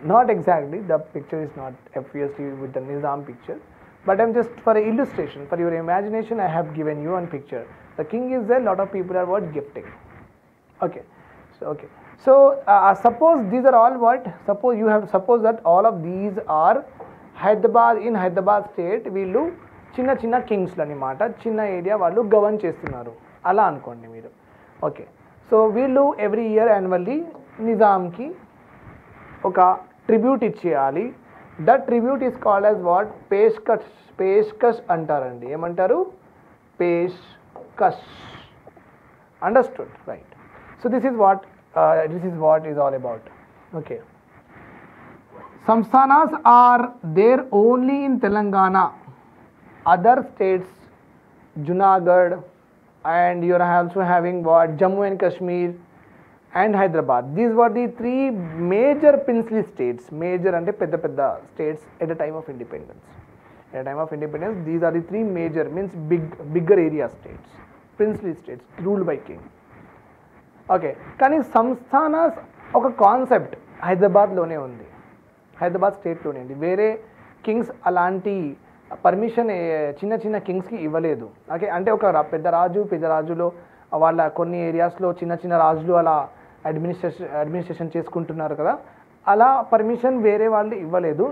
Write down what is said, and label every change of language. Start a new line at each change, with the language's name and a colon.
English: Not exactly, the picture is not obviously with the Nizam picture, but I'm just for illustration, for your imagination, I have given you one picture. The king is there, lot of people are what gifting. Okay, so suppose these are all what? Suppose that all of these are in Hyderabad state.
Telugu: వీళ్ళు చిన్న Kings అన్నమాట, చిన్న area వాళ్ళు govern చేస్తున్నారు అలా అనుకోండి మీరు. Okay, so వీళ్ళు ఎవ్రీ ఇయర్ యాన్యువల్లీ నిజాంకి ఒక ట్రిబ్యూట్ ఇచ్చేయాలి.
English: That tribute is called as what?
Telugu: పేష్కష్ అంటారండి. ఏమంటారు?
English: పేష్కష్. Understood, right? So this is what is all about. Okay, Samsthanas are there only in Telangana. Other states, Junagadh, and you are also having what? Jammu and Kashmir and Hyderabad. These were the 3 major princely states. Major ante pedda states at the time of independence. At the time of independence, these are the 3 major, means bigger area states, princely states ruled by king.
Telugu: Okay, కానీ Samsthanas ఒక concept Hyderabad లోనే ఉంది, Hyderabad state లోనే ఉంది. వేరే Kings అలాంటి permission చిన్న కింగ్స్కి ఇవ్వలేదు. ఓకే, అంటే ఒక పెద్ద రాజులో వాళ్ళ కొన్ని ఏరియాస్లో చిన్న రాజులు అలా అడ్మినిస్ట్రేషన్ చేసుకుంటున్నారు కదా, అలా పర్మిషన్ వేరే వాళ్ళు ఇవ్వలేదు.